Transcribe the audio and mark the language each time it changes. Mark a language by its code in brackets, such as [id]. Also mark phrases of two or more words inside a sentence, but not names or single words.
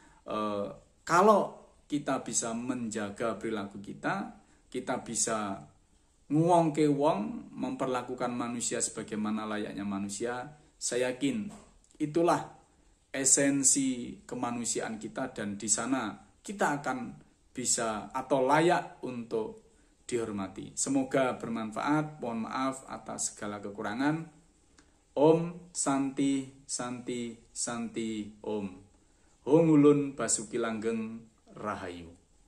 [id] kalau kita bisa menjaga perilaku kita bisa [jv] nguwong ke wong, [id] memperlakukan manusia sebagaimana layaknya manusia. Saya yakin itulah esensi kemanusiaan kita, dan di sana kita akan bisa atau layak untuk dihormati. Semoga bermanfaat. Mohon maaf atas segala kekurangan. [sa] Om Santi Santi Santi Om. [jv] Hong Ulun Basuki Langgeng Rahayu.